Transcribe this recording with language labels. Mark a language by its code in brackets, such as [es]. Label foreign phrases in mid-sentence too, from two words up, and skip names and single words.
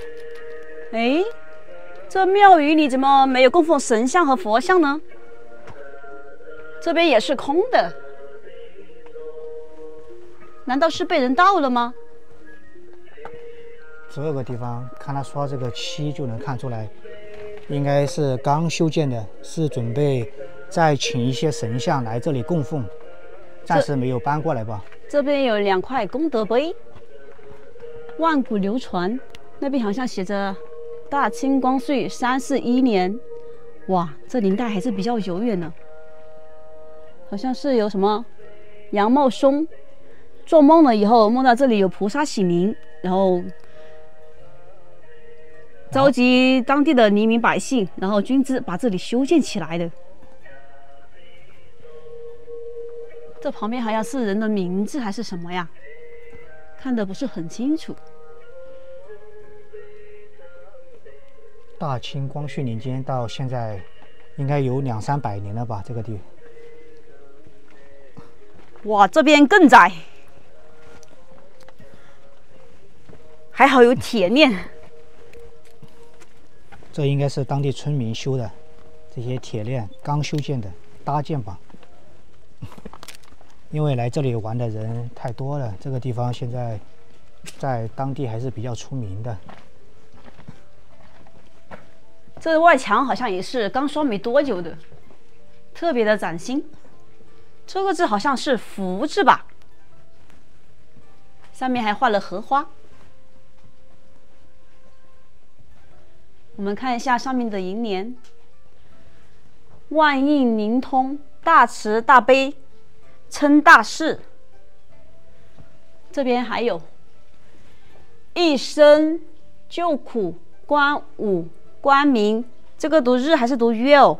[zh] 哎，這廟宇裡怎麼沒有供奉神像和佛像呢？這邊也是空的，難道是被人盜了嗎？這個地方看他刷這個漆就能看出來，應該是剛修建的，是準備再請一些神像來這裡供奉，暫時沒有搬過來吧。這邊有2塊功德碑，萬古流傳。那邊好像寫着大清光緒341年，哇，這年代還是比較久遠呢。好像是有什麼楊茂松做夢了以後，夢到這裡有菩薩顯靈，然後召集當地的黎民百姓，然後軍資把這裡修建起來的。這旁邊好像是人的名字還是什麼呀？看得不是很清楚。大清光緒年間到現在，應該有200-300年了吧？這個地。哇，這邊更窄，還好有鐵鏈。這應該是當地村民修的，這些鐵鏈剛修建的搭建吧。因為來這裡玩的人太多了，這個地方現在在當地還是比較出名的。這外牆好像也是剛刷沒多久的，特別的嶄新。這個字好像是福字吧，上面還畫了荷花。我們看一下上面的楹聯： 萬應靈通，大慈大悲，稱大士。這邊還有一生救苦觀武、觀明，這個讀日還是讀月哦？